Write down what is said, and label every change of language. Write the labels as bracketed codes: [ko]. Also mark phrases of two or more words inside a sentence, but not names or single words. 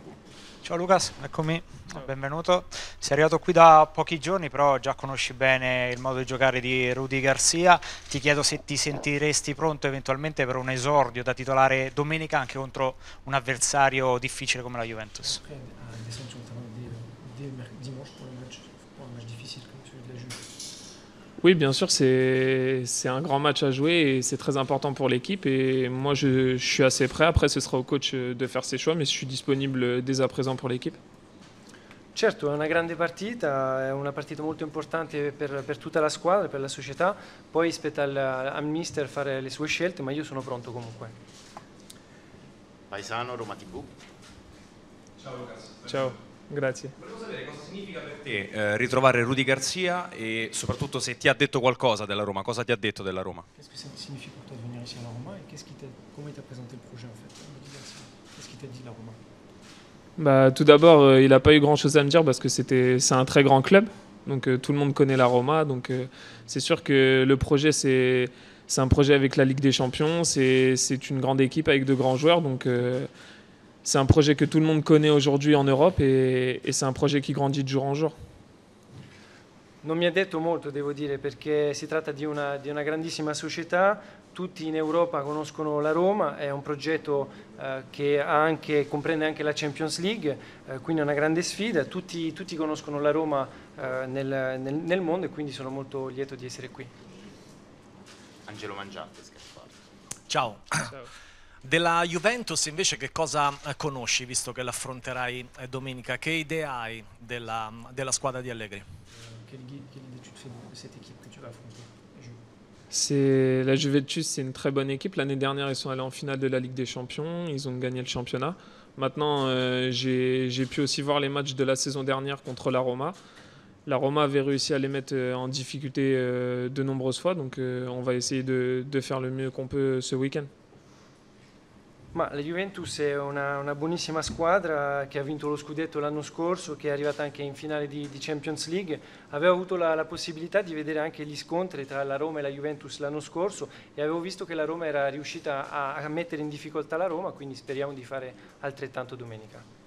[it] Ciao Lucas, eccomi, benvenuto. Sei arrivato qui da pochi giorni, però già conosci bene il modo di giocare di Rudy Garcia. Ti chiedo se ti sentiresti pronto eventualmente per un esordio da titolare domenica anche contro un avversario difficile come la Juventus. [fr] Oui, bien sûr, c'est un grand match à jouer et c'est très important pour l'équipe. Et moi, je suis assez prêt. Après, ce sera au coach de faire ses choix, mais je suis disponible dès à présent pour l'équipe. [it] Certo, è una grande partita, è una partita molto importante per tutta la squadra, per la società. Poi spetta al mister fare le sue scelte, ma io sono pronto comunque. Paesano, Roma TV. Ciao Lucas. Ciao. Grazie. Volevo sapere cosa significa per te ritrovare Rudy Garcia e soprattutto se ti ha detto qualcosa della Roma, cosa ti ha detto della Roma? [fr] Qu'est-ce que ça signifie pour toi de venir ici à la Roma et comment il t'a présenté le projet en fait, Rudy Garcia? Qu'est-ce qu'il t'a dit la Roma? Bah, tout d'abord, il n'a pas eu grand-chose à me dire parce que c'est un très grand club. Donc tout le monde connaît la Roma. Donc c'est sûr que le projet, c'est un projet avec la Ligue des Champions. C'est une grande équipe avec de grands joueurs. Donc c'est un projet que tout le monde connaît aujourd'hui en Europe et c'est un projet qui grandit de jour en jour. [it] Non mi ha detto molto, devo dire, perché si tratta di una grandissima società, tutti in Europa conoscono la Roma, è un progetto che comprende anche la Champions League, quindi è una grande sfida, tutti conoscono la Roma nel mondo e quindi sono molto lieto di essere qui. Angelo Mangiante, Scarpati. Ciao. Ciao. Della Juventus invece che cosa conosci, visto che l'affronterai domenica? Che idea hai della squadra di Allegri? [fr] Quelle idée tu te fais de cette équipe que tu vas affronter? La Juventus, c'est une très bonne équipe. L'année dernière, ils sont allés en finale de la Ligue des Champions. Ils ont gagné le championnat. Maintenant, j'ai pu aussi voir les matchs de la saison dernière contre la Roma. La Roma avait réussi à les mettre en difficulté de nombreuses fois. Donc, on va essayer de faire le mieux qu'on peut ce week-end. [it] Ma la Juventus è una buonissima squadra che ha vinto lo scudetto l'anno scorso, che è arrivata anche in finale di Champions League. Avevo avuto la possibilità di vedere anche gli scontri tra la Roma e la Juventus l'anno scorso e avevo visto che la Roma era riuscita a mettere in difficoltà la Roma, quindi speriamo di fare altrettanto domenica.